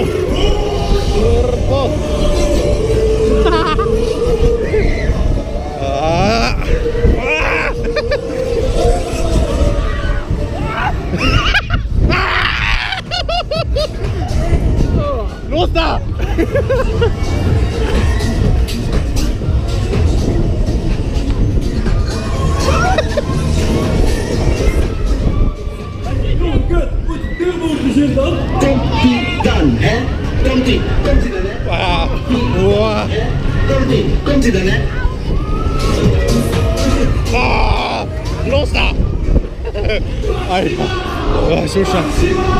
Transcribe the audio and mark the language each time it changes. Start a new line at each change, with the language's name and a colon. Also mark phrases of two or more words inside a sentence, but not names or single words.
German: Turbo. Los da!
Dutch: Komt ie dan, hè? Komt ie dan, hè? Komt ie dan, hè?
German: Los da! Alter, so scheiße.